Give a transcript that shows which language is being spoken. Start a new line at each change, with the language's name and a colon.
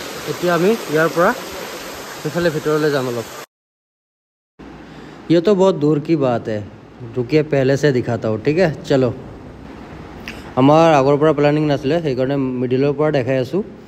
Assamese: এতিয়া আমি ইয়াৰ পৰা ইফালে ভিতৰলৈ যাম অলপ।
Hindi: ये तो बहुत दूर की बात है, रुकिए पहले से दिखाता हूँ, ठीक है चलो।
Assamese: আমাৰ আগৰ পৰা প্লানিং নাছিলে, সেইকাৰণে মিডিলৰ পৰা দেখাই আছোঁ।